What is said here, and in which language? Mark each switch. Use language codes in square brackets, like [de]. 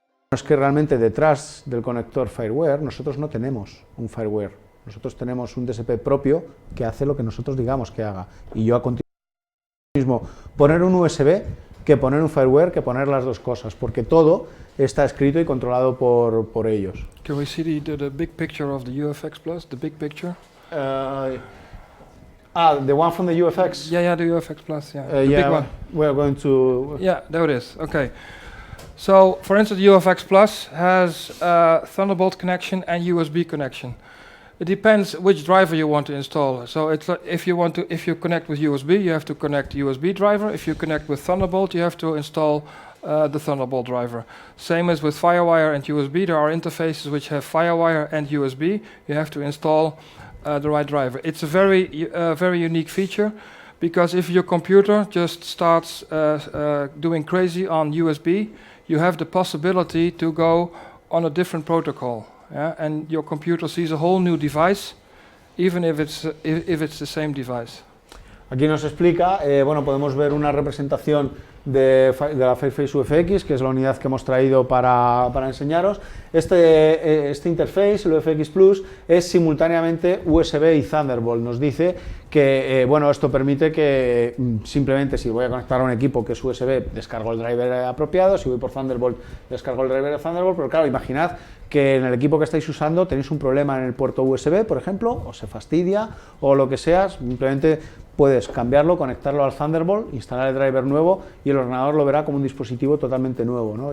[es] Es que realmente detrás del conector Fireware nosotros no tenemos un Fireware, nosotros tenemos un DSP propio que hace lo que nosotros digamos que haga. Y yo a continuación mismo poner un USB que poner un Fireware, que poner las dos cosas, porque todo está escrito y controlado por ellos. [en] Can we see the big picture of the UFX Plus, the big picture? The one from the UFX? Yeah, the UFX Plus, the big one. We're going to... Yeah, there it is, okay. So, for instance, the UFX Plus has a Thunderbolt connection and USB connection. It depends which driver you want to install. So it's if you connect with USB, you have to connect USB driver. If you connect with Thunderbolt, you have to install the Thunderbolt driver. Same as with FireWire and USB. There are interfaces which have FireWire and USB. You have to install the right driver. It's a very unique feature, because if your computer just starts doing crazy on USB, you have the possibility to go on a different protocol. Yeah, and your computer sees a whole new device, even if it's the same device. [es] Aquí nos explica, bueno, podemos ver una representación de la Fireface UFX, que es la unidad que hemos traído para enseñaros. Este interface, el UFX Plus, es simultáneamente USB y Thunderbolt. Nos dice que bueno, esto permite que simplemente si voy a conectar a un equipo que es USB, descargo el driver apropiado, si voy por Thunderbolt, descargo el driver de Thunderbolt, pero claro, imaginad que en el equipo que estáis usando tenéis un problema en el puerto USB, por ejemplo, o se fastidia, o lo que sea, simplemente puedes cambiarlo, conectarlo al Thunderbolt, instalar el driver nuevo y el ordenador lo verá como un dispositivo totalmente nuevo, ¿no?